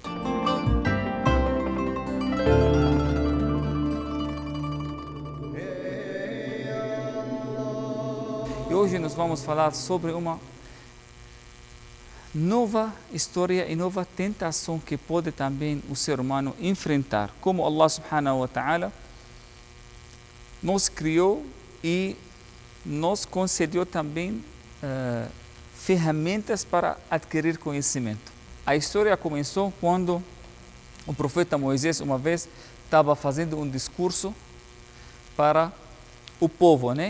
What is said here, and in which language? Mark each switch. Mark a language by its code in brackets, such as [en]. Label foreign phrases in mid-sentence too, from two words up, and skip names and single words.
[pt] E hoje nós vamos falar sobre uma nova história e nova tentação que pode também o ser humano enfrentar. Como Allah [ar] سبحانه وتعالى [pt] nos criou e nos concedeu também ferramentas para adquirir conhecimento. A história começou quando o profeta Moisés uma vez estava fazendo um discurso para o povo, né?